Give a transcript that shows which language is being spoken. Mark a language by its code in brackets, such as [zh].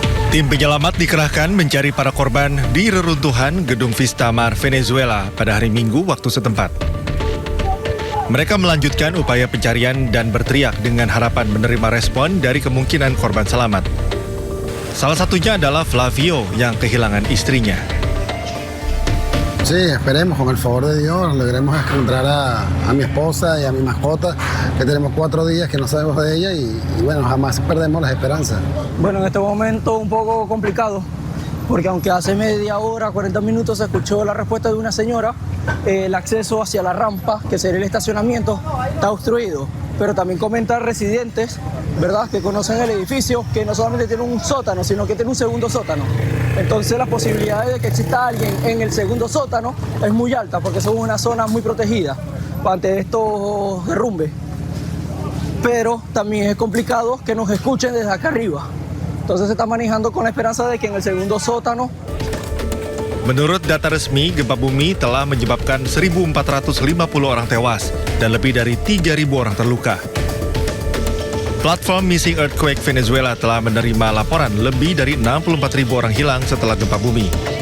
[id] Tim penyelamat dikerahkan mencari para korban di reruntuhan gedung Vistamar Venezuela pada hari Minggu waktu setempat. Mereka melanjutkan upaya pencarian dan berteriak dengan harapan menerima respon dari kemungkinan korban selamat. Salah satunya adalah Flavio yang kehilangan istrinya. [es] Sí, esperemos con el favor de Dios logremos encontrar a mi esposa y a mi mascota, que tenemos 4 días que no sabemos de ella y bueno, jamás perdemos las esperanzas. Bueno, en este momento un poco complicado, porque aunque hace media hora, 40 minutos se escuchó la respuesta de una señora, el acceso hacia la rampa, que sería el estacionamiento, está obstruido. Pero también comentan residentes, ¿verdad?, que conocen el edificio, que no solamente tiene un sótano, sino que tiene un segundo sótano. Entonces las posibilidades de que exista alguien en el segundo sótano es muy alta, porque somos una zona muy protegida ante estos derrumbes. Pero también es complicado que nos escuchen desde acá arriba. Entonces se está manejando con la esperanza de que en el segundo sótano. [id] Menurut data resmi, gempa bumi telah menyebabkan 1.450 orang tewas dan lebih dari 3.000 orang terluka. Platform Missing Earthquake Venezuela telah menerima laporan lebih dari 64.000 orang hilang setelah gempa bumi.